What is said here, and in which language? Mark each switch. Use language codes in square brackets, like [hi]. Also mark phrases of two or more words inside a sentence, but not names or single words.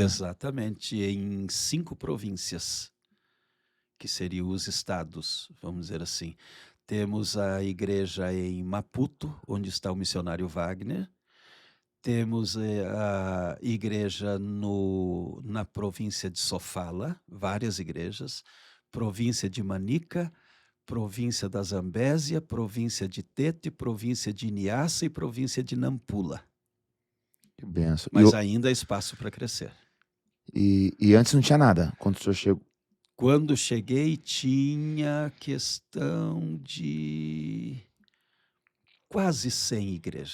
[pt] Exatamente, em 5 províncias, que seriam os estados, vamos dizer assim. Temos a igreja em Maputo, onde está o missionário Wagner. Temos a igreja na província de Sofala, várias igrejas. Província de Manica, província da Zambésia, província de Tete, província de Niassa e província de Nampula. Que benção. Mas ainda há espaço para crescer. E antes não tinha nada, quando o senhor chegou? Quando cheguei, tinha questão de quase 100 igrejas.